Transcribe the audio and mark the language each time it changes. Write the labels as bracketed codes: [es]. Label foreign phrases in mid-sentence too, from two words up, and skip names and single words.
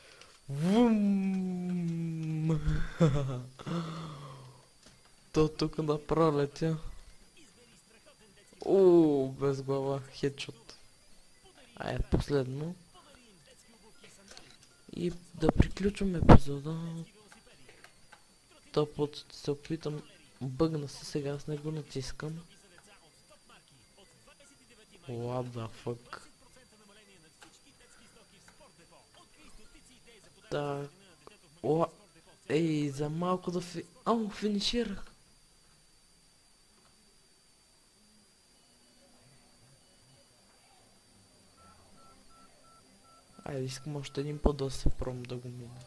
[bg] Вум! То тук направо летя. Без глава, хедшот. Последно. И да приключвам епизода. Този път ще се опитам. Бъгна се, сега с него натискам. [en] What the fuck? [bg] Так. Ей, за малко да финиширах. Айде, искам още един път да се пром да го мина.